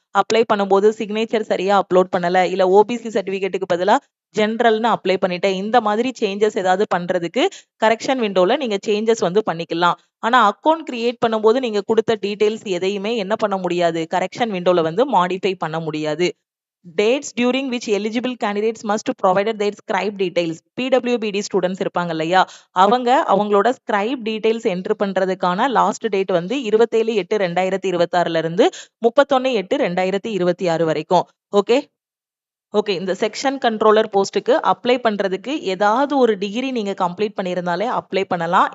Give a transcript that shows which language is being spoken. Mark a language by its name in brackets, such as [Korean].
[Tamil] Apply பண்ணும்போது signature சரியா upload பண்ணல, இல்ல ஓபிசி சர்டிபிகேட்டுக்கு பதிலா ஜென்ரல்னு அப்ளை பண்ணிட்டேன், இந்த மாதிரி சேஞ்சஸ் ஏதாவது பண்றதுக்கு கரெக்ஷன் விண்டோல நீங்க சேஞ்சஸ் வந்து பண்ணிக்கலாம். ஆனா அக்கவுண்ட் கிரியேட் பண்ணும்போது நீங்க கொடுத்த டீடைல்ஸ் எதையுமே என்ன பண்ண முடியாது, கரெக்ஷன் விண்டோல வந்து மாடிஃபை பண்ண முடியாது. [English] Dates during which eligible candidates must provided their scribe details. [Tamil] PWBD students இருப்பாங்க இல்லையா, அவங்களோட ஸ்கிரைப் டீடைல்ஸ் என்ட்ரு பண்றதுக்கான லாஸ்ட் டேட் வந்து 27/8/2026ல இருந்து 31/8/2026 வரைக்கும். Okay, okay. இந்த செக்ஷன் கண்ட்ரோலர் போஸ்ட்டுக்கு அப்ளை பண்றதுக்கு ஏதாவது ஒரு டிகிரி நீங்க கம்ப்ளீட் பண்ணியிருந்தாலே அப்ளை பண்ணலாம்.